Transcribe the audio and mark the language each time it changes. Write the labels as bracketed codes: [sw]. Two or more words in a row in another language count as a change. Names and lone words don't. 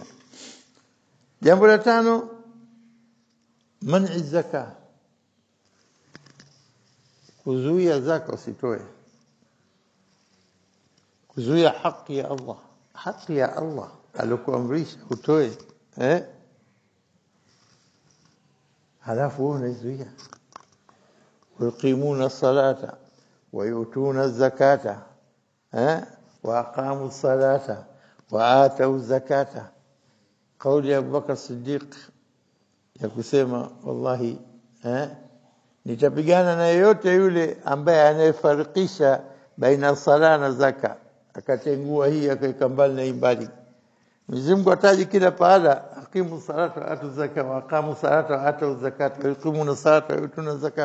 [sw] Jambo la tano, [ar] منع الزكاة, [sw] kuzuia zaka usitoe, kuzuia haki ya Allah, haki ya Allah alikuamrisha utoe halafu unaizuia. [ar] ويقيمون الصلاة ويؤتون الزكاة وأقاموا الصلاة وآتوا الزكاة. قول أبو بكر الصديق يقسم والله [sw] nitapigana na yeyote yule ambaye anayefarikisha baina sala na zaka, akatengua hii akaweka mbali na ibada. Mwenyezi Mungu ataji kila pahala, [ar] أقيموا الصلاة وآتوا الزكاة وأقاموا الصلاة وآتوا الزكاة ويقيمون الصلاة ويؤتون الزكاة.